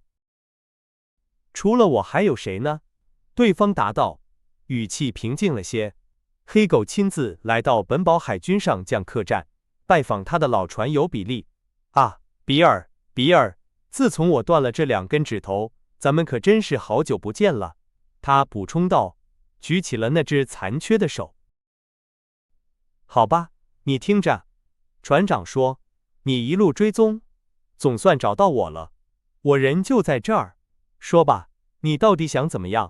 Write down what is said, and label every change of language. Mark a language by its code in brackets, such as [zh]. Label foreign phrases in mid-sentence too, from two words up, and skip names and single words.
[zh] 除了我還有誰呢？對方答道，語氣平靜了些。黑狗親自來到本堡海軍上將客棧，拜訪他的老船友比利。啊，比爾，比爾，自從我斷了這2根指頭，咱們可真是好久不見了。他補充道，舉起了那只殘缺的手。好吧，你聽着，船長說，你一路追蹤，總算找到我了。我人就在這兒。說吧，你到底想怎麼樣？